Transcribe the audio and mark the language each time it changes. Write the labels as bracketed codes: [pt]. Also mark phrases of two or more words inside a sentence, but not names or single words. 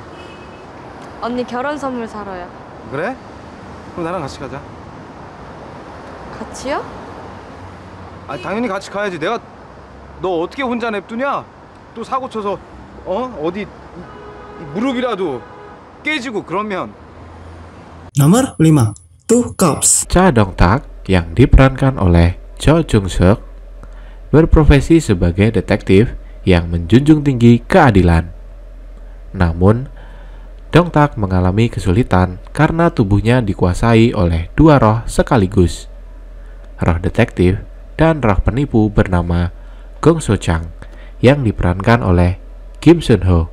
[ko] 언니 결혼 선물 사러요. 그래? 그럼 나랑 같이 가자. 같이요? 아니 당연히 같이 가야지. 내가 너 어떻게 혼자 냅두냐? 또 사고 쳐서 어디 무릎이라도 깨지고 그러면. [id] Nomor 5, Two Cups. Cha Dong-tak yang diperankan oleh Jo Jung Suk berprofesi sebagai detektif yang menjunjung tinggi keadilan. Namun, Dong-tak mengalami kesulitan karena tubuhnya dikuasai oleh dua roh sekaligus, roh detektif dan roh penipu bernama Gong So-chang yang diperankan oleh Kim Sun-ho.